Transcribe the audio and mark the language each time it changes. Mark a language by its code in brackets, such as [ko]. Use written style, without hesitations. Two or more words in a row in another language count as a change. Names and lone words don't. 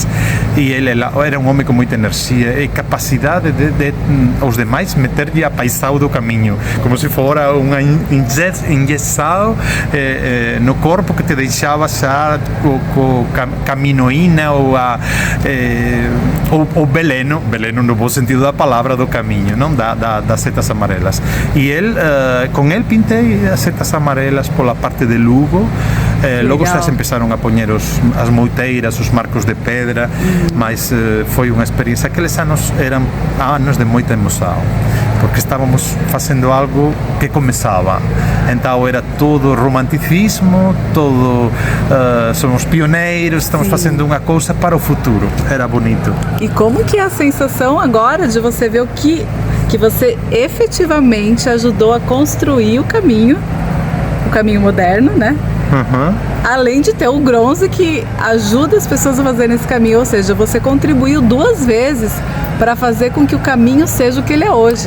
[pt] E ele era um homem com muita energia e capacidade de aos demais meter-lhe a paixão do caminho, como se fora uma injeção no corpo que te deixava já com caminoína ou veleno no bom sentido da palavra, do caminho, não das setas amarelas. E com ele pintei as setas amarelas pela parte de Lugo. [gl] Logo já se começaram a poñer as moiteiras, os marcos de pedra, mas foi unha experiencia. Aqueles anos eran anos de moita emoción, porque estábamos facendo algo que comezaba. [pt] Então era todo romanticismo, todo somos pioneiros, estamos fazendo [gl] unha cousa [pt] para o futuro. Era bonito. E como que é a sensação agora de você ver o que você efetivamente ajudou a construir o caminho moderno, né? Uhum. Além de ter o Gronze que ajuda as pessoas a fazerem esse caminho, ou seja, você contribuiu 2 vezes para fazer com que o caminho seja o que ele é hoje.